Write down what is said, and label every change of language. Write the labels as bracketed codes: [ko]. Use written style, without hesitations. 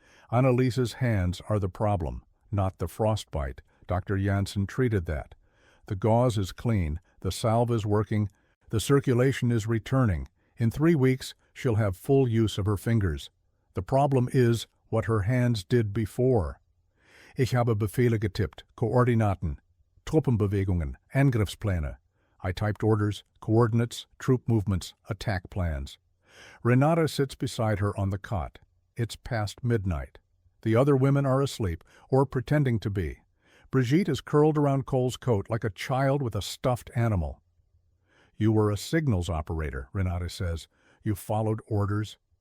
[en] Anneliese's hands are the problem, not the frostbite. Dr. Janssen treated that. The gauze is clean, the salve is working, the circulation is returning. In 3 weeks, she'll have full use of her fingers. The problem is what her hands did before. [de] Ich habe Befehle getippt, Koordinaten, Truppenbewegungen, Angriffspläne. [en] I typed orders, coordinates, troop movements, attack plans. Renate sits beside her on the cot. It's past midnight. The other women are asleep, or pretending to be. Brigitte is curled around Cole's coat like a child with a stuffed animal. You were a signals operator, Renate says. You followed orders.